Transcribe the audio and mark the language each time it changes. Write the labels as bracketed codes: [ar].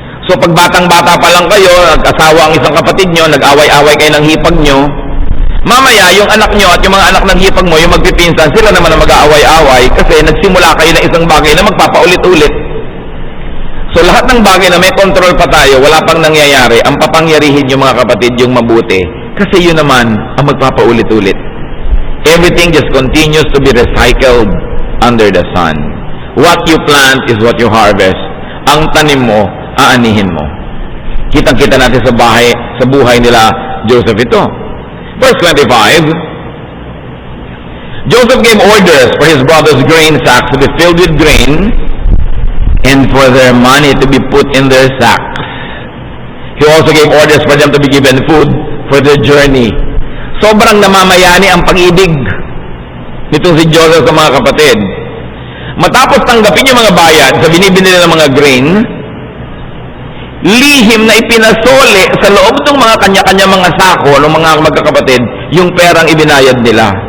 [tl] So pag batang-bata pa lang kayo, nag-asawa ang isang kapatid nyo, nag-away-away kayo ng hipag nyo, mamaya yung anak nyo at yung mga anak ng hipag mo, yung magpipinsan, sila naman ang mag-aaway-away kasi nagsimula kayo ng isang bagay na magpapaulit-ulit. So lahat ng bagay na may control pa tayo, wala pang nangyayari, ang papangyarihin yung mga kapatid yung mabuti kasi yun naman ang magpapaulit-ulit. [en] Everything just continues to be recycled under the sun. What you plant is what you harvest. [tl] Ang tanim mo, aanihin mo. Kitang-kita natin sa buhay nila Joseph ito. [en] Verse 25, Joseph gave orders for his brothers' grain sacks to be filled with grain and for their money to be put in their sacks. He also gave orders for them to be given food for their journey. [tl] Sobrang namamayani ang pag-ibig nitong si Joseph sa mga kapatid. Matapos tanggapin yung mga bayad sa binibili nila ng mga grain, lihim na ipinasole sa loob ng mga kanya-kanya mga sako ng mga magkakapatid yung perang ibinayad nila.